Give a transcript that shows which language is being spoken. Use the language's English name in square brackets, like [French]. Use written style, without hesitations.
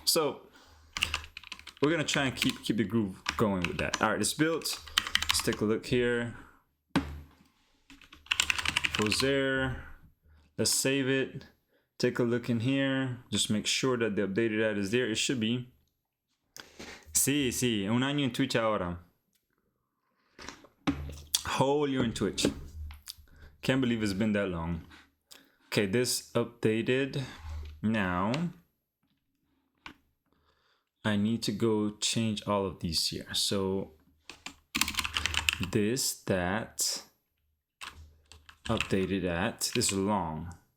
[English] So we're gonna try and keep the groove going with that. All right, it's built. Let's take a look here. Goes there. Let's save it. Take a look in here. Just make sure that the updated ad is there. It should be. [Spanish] Sí, un año en Twitch ahora. [English] Whole year in Twitch. Can't believe it's been that long. Okay, this updated. Now I need to go change all of these here. So this, that, updated at, this is long.